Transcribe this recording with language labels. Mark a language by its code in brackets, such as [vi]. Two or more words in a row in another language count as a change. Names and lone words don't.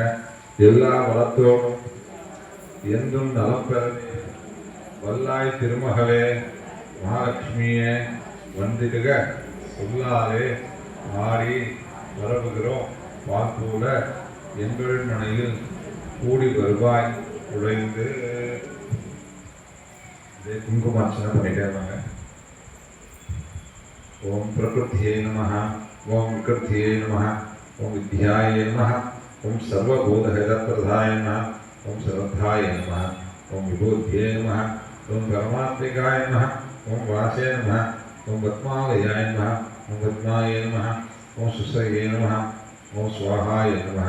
[ta] எல்லா வளத்தோடும் என்றும் நலம் பெற வல்லாய் திருமகளே மகாலட்சுமியை வந்திடுக சொல்லாலே ஆடி வரவுகிறோம் பார்ப்போல எங்கள் மனையில் கூடி வருவாய் உழைந்து. குங்குமார்ச்சனை பண்ணிட்டே இருந்தாங்க. [sa] ओम प्रकृत्यै नमः, ओम विकृत्यै नमः, ओम विद्याय नमः, ओम सर्वभूतहितप्रदाय नमः, ओम श्रद्धाय नमः, ओम विभूत्यै नमः, ओम परमात्मिकाय नमः, ओम वासे नमः, ओम पद्मालयाय नमः, ओम पद्माय नमः, ओम सुश्रये नमः, ओम स्वाहाय नमः,